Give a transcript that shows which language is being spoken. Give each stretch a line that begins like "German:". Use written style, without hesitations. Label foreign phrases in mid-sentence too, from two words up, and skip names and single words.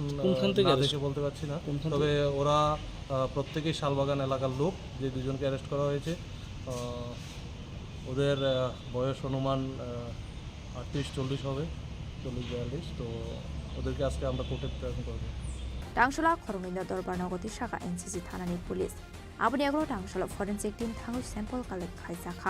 Bangla: কোনখান থেকে দেখে বলতে পারছি না, তবে ওরা প্রত্যেকেই শালবাগান এলাকার লোক, যে দুজনকে অ্যারেস্ট করা হয়েছে। ওদের বয়স অনুমান 38-40 হবে, 40-42। তো ওদেরকে আজকে আমরা কোর্টে প্রেরণ করব।
Kok Borok: Tangshula Khorongninda Dorbar Nogoti Shaka NCC Thanani Police. Abni agro Tangshula
English: forensic team
Kok Borok: thangu
English: sample collect
Kok Borok: khaisakha.